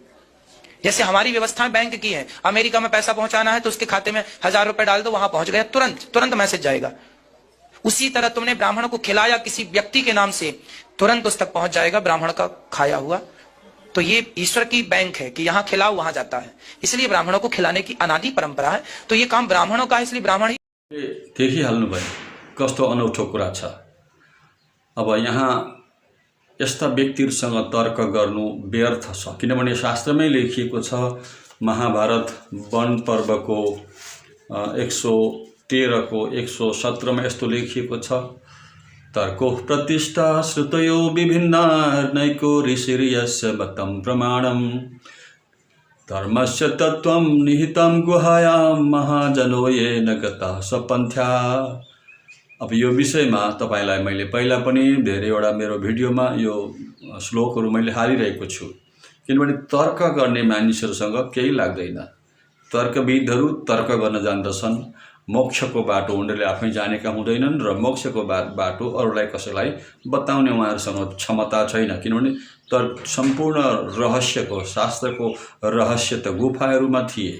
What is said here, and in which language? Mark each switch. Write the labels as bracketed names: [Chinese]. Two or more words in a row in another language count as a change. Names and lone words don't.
[Hindi] जैसे हमारी व्यवस्थाएं बैंक की है, अमेरिका में पैसा पहुंचाना है तो उसके खाते में 1000 रुपए डाल दो, वहां पहुंच गया, तुरंत मैसेज जाएगा। उसी तरह तुमने ब्राह्मण को खिलाया किसी व्यक्ति के नाम से, तुरंत उस तक पहुंच जाएगा ब्राह्मण का खाया हुआ। तो ये ईश्वर की बैंक है कि यहाँ खिलाओ वहां जाता है, इसलिए ब्राह्मणों को खिलाने की अनादि परंपरा है। तो ये काम ब्राह्मणों का है, इसलिए ब्राह्मण ही [Nepali] देखिहाल्नु भयो कस्तो अनौठो कुरा छ। अब यहाँ यस्ता व्यक्तिहरूसँग तर्क गर्नु व्यर्थ छ, किनभने शास्त्रमै लेखिएको छ। महाभारत वन पर्वको 113 को 117 में यस्तो लेखिएको छ, [Sanskrit] तर्को प्रतिष्ठा श्रुतयो विभिन्ना नैको ऋषिर्यस्य मतं प्रमाणम धर्मस्य तत्त्वं निहितं गुहायां महाजनो येन गतः सपन्थ्या। [Nepali] अब यो विषयमा तपाईलाई मैले पहिला पनि धेरैवटा मेरो भिडियोमा यो श्लोकहरू मैले हालिरहेको छु, किनभने तर्क गर्ने मानिसहरूसँग केही लाग्दैन। तर्कविदहरू तर्क गर्न जान्दछन्, मोक्षको बाटो उनीहरूले आफै जानेका हुँदैनन् र मोक्षको बाटो अरूलाई कसैलाई बताउने उहाँहरूसँग क्षमता छैन, किनभने सम्पूर्ण रहस्यको शास्त्रको रहस्य त गुफाहरूमा थिए।